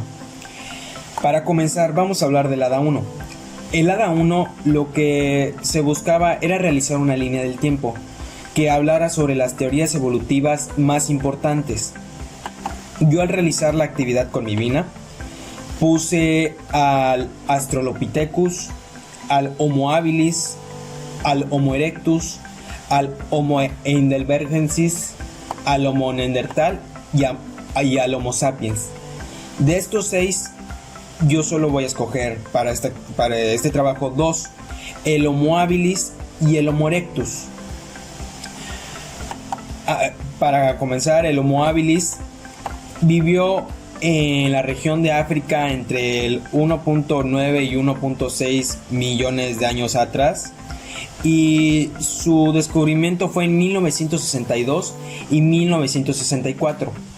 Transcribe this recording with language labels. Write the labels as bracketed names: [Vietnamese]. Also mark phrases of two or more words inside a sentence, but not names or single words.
[Spanish] Para comenzar, vamos a hablar del hada 1. El hada 1, lo que se buscaba era realizar una línea del tiempo que hablara sobre las teorías evolutivas más importantes. Yo, al realizar la actividad con mi vina, puse al Australopithecus, al Homo habilis, al Homo erectus, al Homo heidelbergensis, al Homo neandertal y al Homo sapiens. De estos 6, yo solo voy a escoger para este trabajo 2, el Homo habilis y el Homo erectus. Para comenzar, el Homo habilis vivió en la región de África entre el 1.9 y 1.6 millones de años atrás, y su descubrimiento fue en 1962 y 1964.